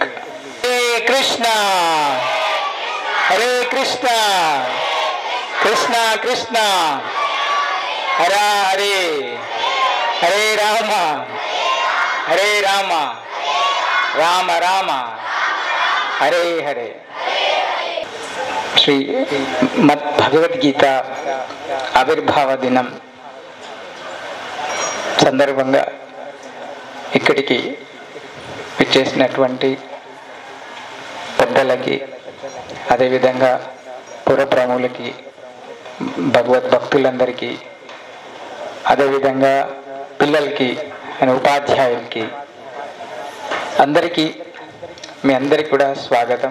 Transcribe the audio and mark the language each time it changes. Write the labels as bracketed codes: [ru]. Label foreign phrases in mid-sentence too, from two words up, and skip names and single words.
[sa] Hare Krishna, Hare Krishna, Krishna Krishna, Hare Hare, Hare Rama, Hare Rama, Rama Rama, Hare Hare. [te] శ్రీ మద్ భగవద్గీత ఆవిర్భావ దినం సందర్భంగా ఇక్కడికి విచ్చేసినటువంటి పెద్దలకి, అదేవిధంగా పురప్రములకి, భగవద్భక్తులందరికీ, అదేవిధంగా పిల్లలకి, ఉపాధ్యాయులకి, అందరికీ మీ అందరికీ కూడా స్వాగతం.